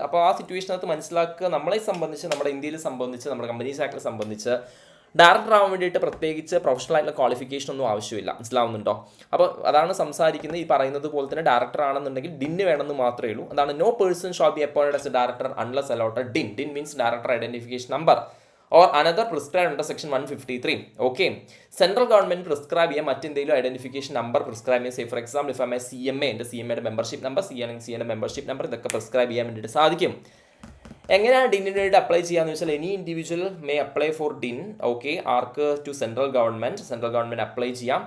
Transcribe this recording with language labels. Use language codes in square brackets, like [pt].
[ml] അപ്പോൾ ആ സിറ്റുവേഷനകത്ത് മനസ്സിലാക്കുക, നമ്മളെ സംബന്ധിച്ച്, നമ്മുടെ ഇന്ത്യയിൽ സംബന്ധിച്ച്, നമ്മുടെ കമ്പനീസ് ആക്ടിനെ സംബന്ധിച്ച് ഡയറക്ടർ ആവാൻ വേണ്ടിയിട്ട് പ്രത്യേകിച്ച് പ്രൊഫഷണൽ ആയിട്ടുള്ള ക്വാളിഫിക്കേഷൻ ഒന്നും ആവശ്യമില്ല. മനസ്സിലാവുന്നുണ്ടോ? അപ്പോൾ അതാണ് സംസാരിക്കുന്നത്. ഈ പറയുന്നത് പോലെ തന്നെ ഡയറക്ടർ ആണെന്നുണ്ടെങ്കിൽ DIN വേണമെന്ന് മാത്രമേ ഉള്ളൂ. [en] അതാണ് no person shall be appointed as a director unless allotted DIN. DIN means director identification number or another prescribed under section 153. [ml] Okay, central government prescribe ചെയ്യാൻ മറ്റെന്തെങ്കിലും ഐഡൻറ്റിഫിക്കേഷൻ നമ്പർ പ്രിസ്ക്രൈബ് ചെയ്യാൻ, [en] say for example if I [ml] CMA, എൻ്റെ CMAയുടെ membership number, CNയുടെ membership number, ഇതൊക്കെ prescribe ചെയ്യാൻ വേണ്ടിയിട്ട് സാധിക്കും. എങ്ങനെയാണ് DIN വേണ്ടി അപ്ലൈ ചെയ്യാന്ന് വെച്ചാൽ [en] Any individual may apply for DIN. [ml] Okay, arc to central government apply ചെയ്യാം.